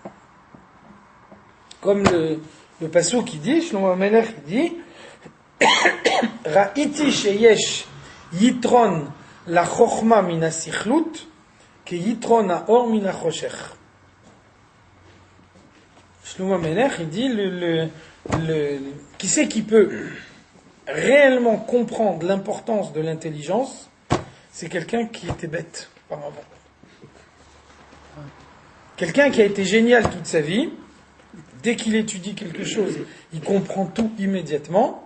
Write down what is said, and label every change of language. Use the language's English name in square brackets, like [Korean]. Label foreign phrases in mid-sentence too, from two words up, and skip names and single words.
[French] Comme le passouk qui dit, [Hebrew] Shlomo HaMelech dit, ראיתי שיש יתרון לחכמה מן הסכלות כ יתרון האור מן החושך. [French] Shlomo HaMelech, il dit, qui c'est qui peut réellement comprendre l'importance de l'intelligence? C'est quelqu'un qui était bête par avant. Quelqu'un qui a été génial toute sa vie, dès qu'il étudie quelque chose, il comprend tout immédiatement.